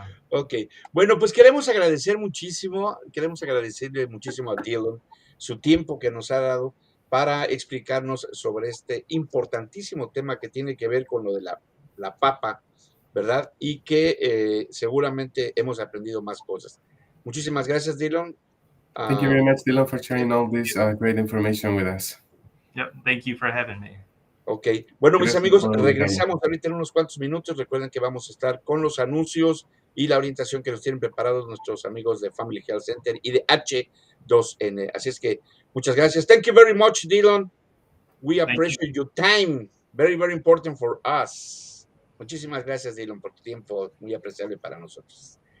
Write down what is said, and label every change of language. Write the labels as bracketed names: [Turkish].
[Spanish] Ok, bueno, pues queremos agradecerle muchísimo a Dylan su tiempo que nos ha dado para explicarnos sobre este importantísimo tema que tiene que ver con lo de la papa, ¿verdad? Y que seguramente hemos aprendido más cosas. Muchísimas gracias, Dylan. [English] Thank you very much, Dylan, for sharing all this great information with us. Yep. Thank you for having me. [Spanish] Ok, bueno, mis Gracias amigos, por regresamos ahorita en unos cuantos minutos. Recuerden que vamos a estar con los anuncios y la orientación que nos tienen preparados nuestros amigos de Family Health Center y de H2N. Así es que muchas gracias. [English] Thank you very much, Dylan. We appreciate your time. Very, very important for us. [Spanish] Muchísimas gracias, Dylan, por tu tiempo. Muy apreciable para nosotros.